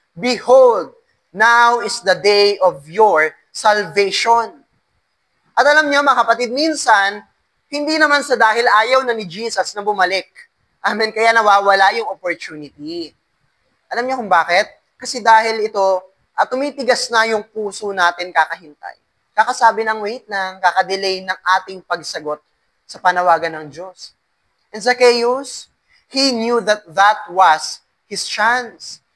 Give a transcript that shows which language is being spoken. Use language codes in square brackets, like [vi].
[en] Behold, now is the day of your salvation. [tl] At alam niyo mga kapatid, minsan, hindi naman sa dahil ayaw na ni Jesus na bumalik. Amen, kaya nawawala yung opportunity. Alam niyo kung bakit? Kasi dahil ito, tumitigas na yung puso natin kakahintay. Kakasabi ng wait lang, kakadelay ng ating pagsagot sa panawagan ng Diyos. [en] And Zacchaeus, he knew that that was his chance.